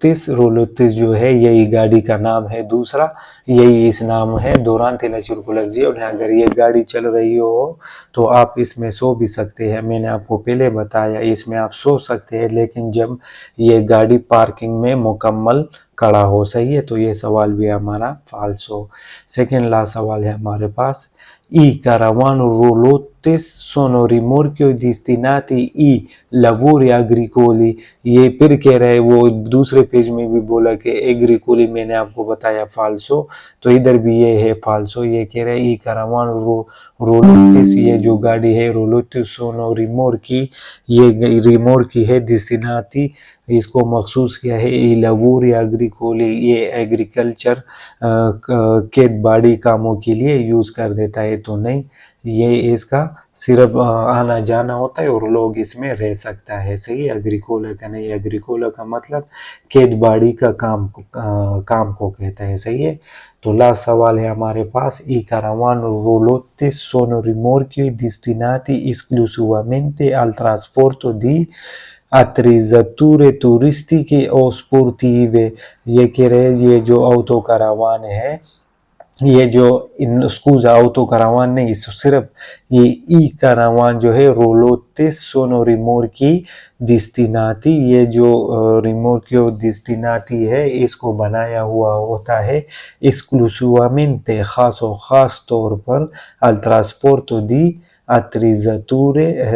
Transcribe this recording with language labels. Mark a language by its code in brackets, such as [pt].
[hi] roulottes जो है यही गाड़ी का नाम है, दूसरा यही इस नाम है [it] durante la circolazione, [hi] अगर ये गाड़ी चल रही हो तो आप इसमें सो भी सकते हैं। मैंने आपको पहले बताया इसमें आप सो सकते हैं, लेकिन जब ये गाड़ी पार्किंग में मुकम्मल खड़ा हो। सही है। तो ये सवाल भी हमारा फाल्स हो। सेकेंड लास्ट सवाल है हमारे पास, [it] I caravano roulotte sono rimorchio destinati i lavori agricoli। [hi] ये फिर कह रहा है, वो दूसरे पेज में भी बोला कि एग्रीकोली मैंने आपको बताया फाल्सो, तो इधर भी ये है फाल्सो। ये कह रहा है ई caravano roulotte, ये जो गाड़ी है [it] roulotte sono rimorchi, [hi] ये रिमोर्की है, destinati इसको मखसूस किया है, ई [it] lavori agricoli [hi] ये एग्रीकल्चर खेत बाड़ी कामों के लिए यूज कर देता है। तो नहीं, ये इसका सिर्फ आना जाना होता है और लोग इसमें रह सकता है। सही, एग्रीकोला का नहीं, एग्रीकोला का मतलब खेत बाड़ी का काम को कहता है। सही है। तो लास्ट सवाल है हमारे पास, [it] ई caravano roulotte sono rimorchi destinati esclusivamente al trasporto di attrezzature turistiche o sportive। [hi] ये कह रहे हैं ये जो ऑटो करावान है, ये जो इन स्कूजा ऑटो करावान नहीं, सिर्फ ये ई करावान जो है [it] roulotte sono rimorchi destinati, [hi] ये जो रिमोर्कियो destinati है इसको बनाया हुआ होता है esclusivamente खास और ख़ास तौर पर [it] al trasporto di attrezzature